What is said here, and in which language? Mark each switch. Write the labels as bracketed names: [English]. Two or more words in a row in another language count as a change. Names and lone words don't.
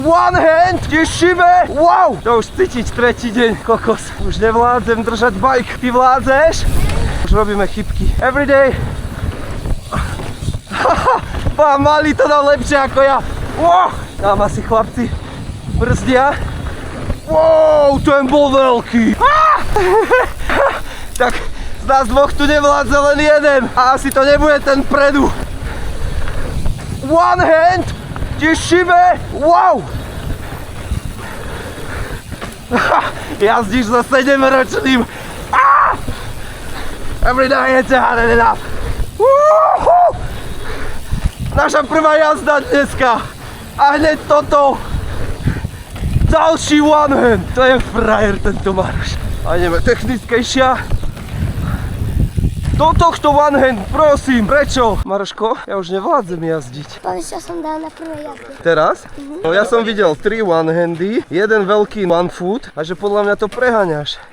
[English] One hand, [Slovak] tešíme. Wow, to už cítiť tretí deň, kokos. Už nevládzem držať bike, ty vládzeš? Už robíme chybky. [English] Every day. [Slovak] Pán malý to dal lepšie ako ja. Wow, tam asi chlapci brzdia. Wow, ten bol veľký. Tak z nás dvoch tu nevládze len jeden. A asi to nebude ten predu. [English] One hand. [Slovak] Tešíme! Wow! Jazdíš so 7-ročným. [English] Every day it's hard enough. [Slovak] Naša prvá jazda dneska. A hneď toto. Ďalší [English] one hand. [Slovak] To je frajer tento Maroš. A ideme technickejšia. Do tohto [English] one hand, [Slovak] prosím. Prečo? Maroško, ja už nevládzem jazdiť. Povieš, čo som dal na prvé jazde. Teraz? No ja som videl 3 [English] one handy, [Slovak] jeden veľký [English] one foot [Slovak] a že podľa mňa to preháňaš.